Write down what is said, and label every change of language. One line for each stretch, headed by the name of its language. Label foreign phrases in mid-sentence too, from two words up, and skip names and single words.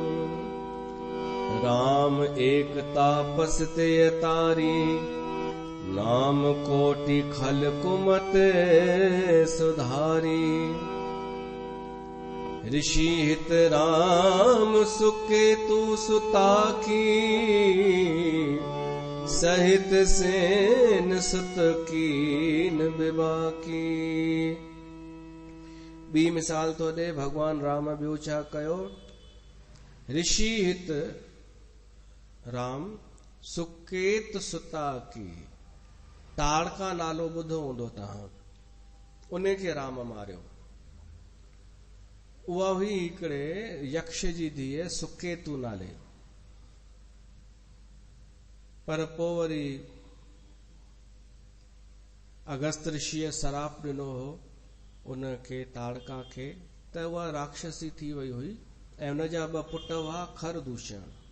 Awadhi: राम एक तापस ते तारी, नाम कोटि खल कुमत सुधारी, ऋषि हित राम सुकेतु सुता की, सहित सेन सुत कीन विभा की।
Sindhi: बी मिसाल तो दे भगवान राम ॿियो छा कयो,
Awadhi: ऋषि हित राम सुकेत सुता की,
Sindhi: ताड़का नालो ॿुधो हूंदो तव्हां, उन खे राम मारियो। उहा हुई हिकिड़े यक्ष जी धीअ सुकेतु नाले, पर पोइ वरी अगस्त ऋषिअ सराप ॾिनो हो उन खे ताड़का खे, त उहा राक्षसी थी वई हुई ऐं उन जा 2 पुट हुआ खरदूषण।